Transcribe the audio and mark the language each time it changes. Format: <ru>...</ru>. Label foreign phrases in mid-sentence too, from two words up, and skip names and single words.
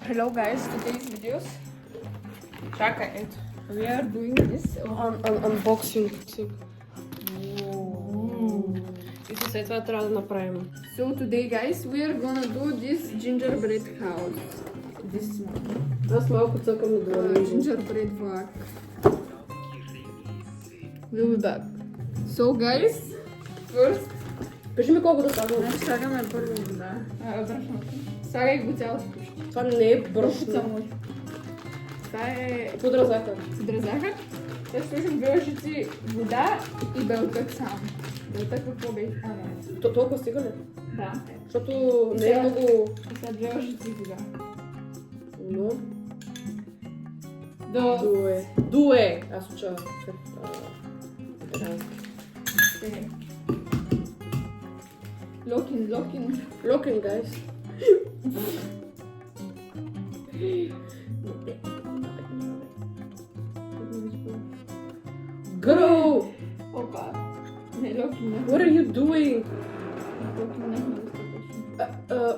<en>Hello guys, today's videos. Чакай, we are doing this Unboxing.</en> <bg>И след това трябва да направим.</bg> <en>So today guys, we are gonna do this gingerbread house. This one.</en> <bg>Аз малко цъкам на долу.</bg> <en>Gingerbread vlog. We'll be back. So guys, first,</en> <bg>Кажи ми колко да слагам. значи слагаме първо вода. Брашното. Слагай го цялото. Това не е Колко брашно. само. Това е Пудра захар. сидра захар. Сега слушам 2 лъжици вода и белтък само. Белтък какво бе? Не. Толкова стига ли? Да. Защото не е много... И сега 2 лъжици вода. Но... До... Дуе. Аз уча.</bg> <en>Локин. Looking, guys. Girl!</en> <bg>Опа. Не, локин.</bg> <en>What are you doing?</en> <bg>Локин не е достатъчно.</bg>